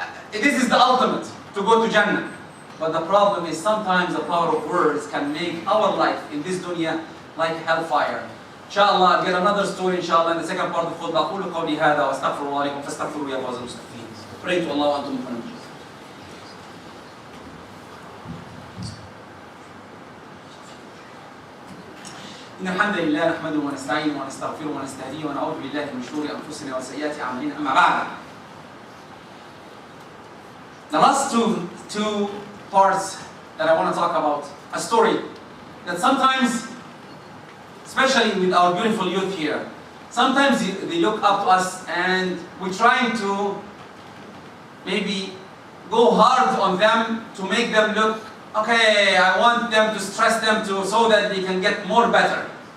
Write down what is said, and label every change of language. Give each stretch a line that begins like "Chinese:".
English: This is the ultimate, to go to Jannah. But the problem is sometimes the power of words can make our life in this dunya like hellfire. Inshallah, I'll get another story inshallah in the second part of the khutbah.
Arabic: أقول قولي هذا وأستغفر الله لكم فاستغفروا يا فوز المستغفرين.
English: Pray to Allah
Arabic: وأنتم مؤمنون. إن الحمد لله نحمده ونستعينه ونستغفره ونستهديه ونعوذ بالله من شرور أنفسنا وسيئات أعمالنا. أما بعد.
English: The last two parts that I want to talk about, a story that sometimes, especially with our beautiful youth here, sometimes they look up to us and we're trying to maybe go hard on them to make them look, okay, I want them to stress them so that they can get more better.